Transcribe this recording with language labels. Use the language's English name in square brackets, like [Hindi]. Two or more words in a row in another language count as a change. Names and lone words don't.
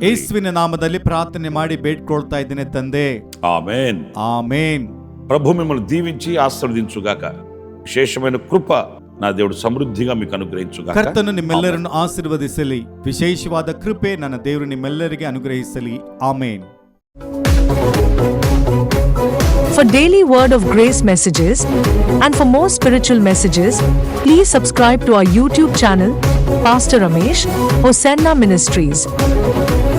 [Kannada] ಯೇಸುವಿನ ನಾಮದಲ್ಲಿ ಪ್ರಾರ್ಥನೆ ಮಾಡಿ ಬೇಡ್ಕೊಳ್ತಾ ಇದ್ದೇನೆ ತಂದೆ. [Telugu] ఆమేన్. [Kannada] ಆಮೇನ್. [Telugu] ప్రభు మిమ్మల్ని దీవించి ఆశీర్వదించుగాక. విశేషమైన కృప నా దేవుడు సమృద్ధిగా మీకు అనుగ్రహించుగాక. [Kannada] ಕರ್ತನು ನಿಮ್ಮೆಲ್ಲರನ್ನು ಆಶೀರ್ವದಿಸಲಿ. ವಿಶೇಷವಾದ ಕೃಪೆ ನನ್ನ ದೇವರು ನಿಮ್ಮೆಲ್ಲರಿಗೆ ಅನುಗ್ರಹಿಸಲಿ. ಆಮೇನ್. [English] For daily Word of Grace messages and for more spiritual messages, please subscribe to our YouTube channel, Pastor Ramesh, Hosanna Ministries.